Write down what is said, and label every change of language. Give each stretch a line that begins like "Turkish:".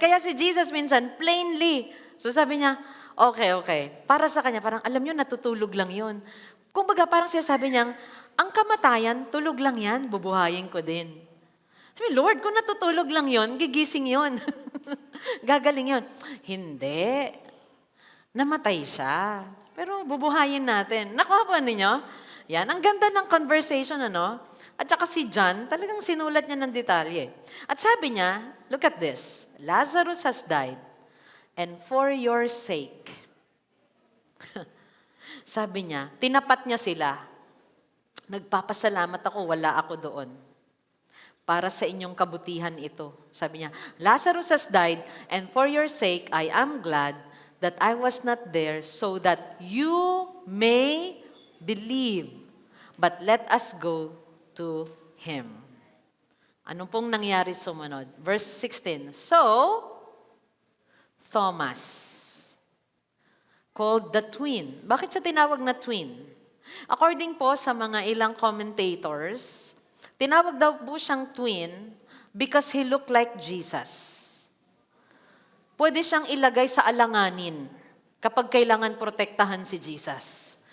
Filipino: Kaya si Jesus minsan, plainly. So sabi niya, okay. Para sa kanya, parang alam nyo, natutulog lang yun. Kumbaga, parang siya sabi niya, ang kamatayan, tulog lang yan, bubuhayin ko din. Sabi, Lord, kung natutulog lang yun, gigising yun. Gagaling yun. Hindi. Namatay siya. Pero bubuhayin natin. Nakuha po ninyo? Yan, ang ganda ng conversation, ano? At saka si John, talagang sinulat niya ng detalye. At sabi niya,
English: look at this. Lazarus has died. And for your sake,
Filipino: sabi niya, tinapat niya sila. Nagpapasalamat ako, wala ako doon. Para sa inyong kabutihan ito. Sabi niya,
English: Lazarus has died, and for your sake, I am glad that I was not there so that you may believe. But let us go to him.
Filipino: Ano pong nangyari sumunod? Verse 16.
English: So, Thomas, called the twin.
Filipino: Bakit siya tinawag na twin? According po sa mga ilang commentators, tinawag daw po siyang twin
English: because he looked like Jesus.
Filipino: Pwede siyang ilagay sa alanganin kapag kailangan protektahan si Jesus.